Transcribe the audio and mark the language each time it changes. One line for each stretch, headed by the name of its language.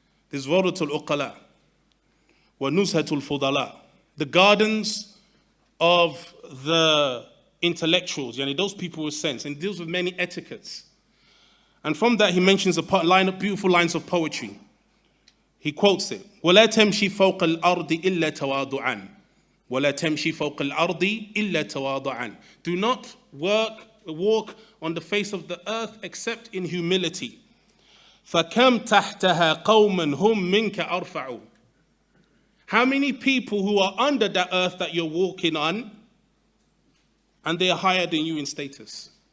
English: This Rawdatul Uqala, wa Nuzhatul Fudala, the gardens of the intellectuals, yani those people with sense, and deals with many etiquettes. And from that he mentions a line of beautiful lines of poetry. He quotes it,
Arabic: وَلَا تَمْشِي فَوْقَ الْأَرْضِ إِلَّا تَوَاضُعًا وَلَا تَمْشِي فَوْقَ الْأَرْضِ إِلَّا تَوَاضُعًا.
English: Do not walk on the face of the earth except in humility.
Arabic: فَكَمْ تَحْتَهَا قَوْمًا هُمْ مِنْكَ أَرْفَعُ.
English: How many people who are under that earth that you're walking on, and they are higher than you in status?